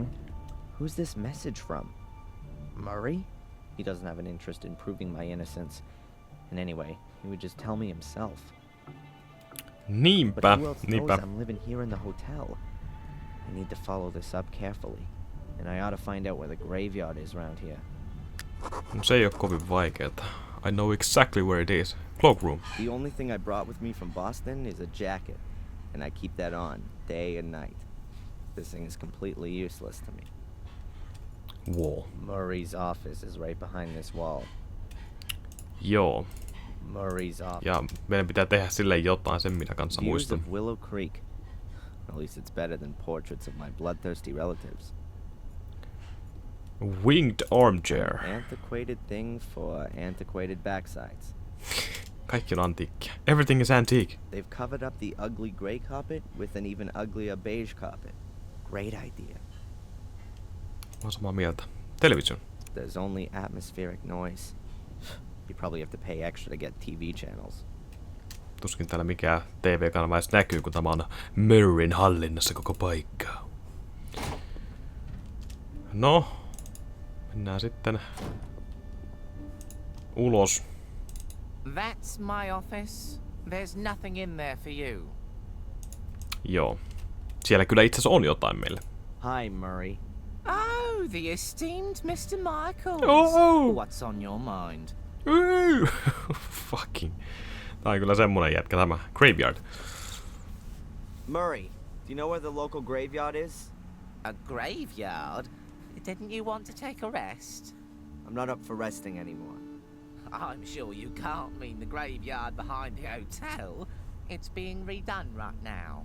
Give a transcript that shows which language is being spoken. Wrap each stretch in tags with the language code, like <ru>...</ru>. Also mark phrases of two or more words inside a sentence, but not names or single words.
<en>Who's this message from? Murray? He doesn't have an interest in proving my innocence. And anyway, he would just tell me himself. But</en> <fi>Niinpä,</fi> <en>who else knows I'm living here in the hotel? I need to follow this up carefully. And I ought to find out where the graveyard is around here.</en> <fi>No, se ei oo kovin vaikeeta.</fi> <en>I know exactly where it is. Cloakroom. The only thing I brought with me from Boston is a jacket. And I keep that on, day and night. This thing is completely useless to me. Wall. Murray's office is right behind this wall.</en> <fi>Joo.</fi> <en>Murray's office.</en> <fi>Ja meidän pitää tehdä sille jotain, sen minä kanssa</fi> <en>Views</en> <fi>muistan.</fi> <en>of Willow Greek. At least it's better than portraits of my bloodthirsty relatives. Winged armchair. Antiquated thing for antiquated backsides.</en> <fi>Kaikki on antiikkia.</fi> <en>Everything is antique. They've covered up the ugly gray carpet with an even uglier beige carpet. Great idea.</en> <fi>Mä oon samaa mieltä.</fi> <en>Television. There's only atmospheric noise. You probably have to pay extra to get TV channels.</en> <fi>Tuskin täällä mikään TV-kanava edes näkyy, kun tämä on Murrayn hallinnassa koko paikka. No, mennään sitten ulos.</fi> <en>That's my office. There's nothing in there for you.</en> <fi>Joo. Siellä kyllä itse asiassa on jotain meille.</fi> <en>Hi, Murray. Oh, the esteemed Mr. Michaels. Oh! What's on your mind? Fucking.</en> <fi>Tää on kyllä semmonen jätkä tämä.</fi> <en>Graveyard. Murray, do you know where the local graveyard is? A graveyard? Didn't you want to take a rest? I'm not up for resting anymore. I'm sure you can't mean the graveyard behind the hotel. It's being redone right now.</en>